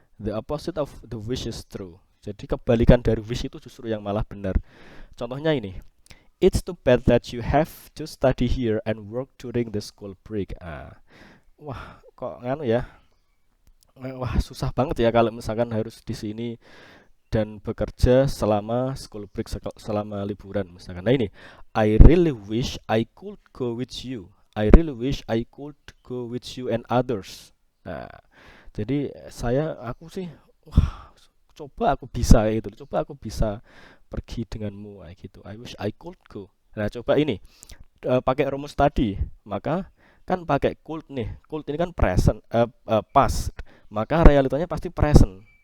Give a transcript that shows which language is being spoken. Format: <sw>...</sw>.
<en>The opposite of the wish is true.</en> <id>Jadi kebalikan dari wish itu justru yang malah benar. Contohnya ini.</id> <en>It's too bad that you have to study here and work during the school break.</en> <id>Wah, kok nganu ya? Wah, susah banget ya kalau misalkan harus di sini dan bekerja selama school break, selama liburan misalkan.</id> <en>Nah ini, I really wish I could go with you. I really wish I could go with you and others.</en> <id>Nah, jadi aku sih, wah, coba aku bisa gitu. Coba aku bisa pergi denganmu kayak gitu.</id> <en>I wish I could go.</en> <id>Nah, coba ini pakai rumus tadi, maka kan pakai could nih. Could ini kan past, maka realitanya pasti present.</id>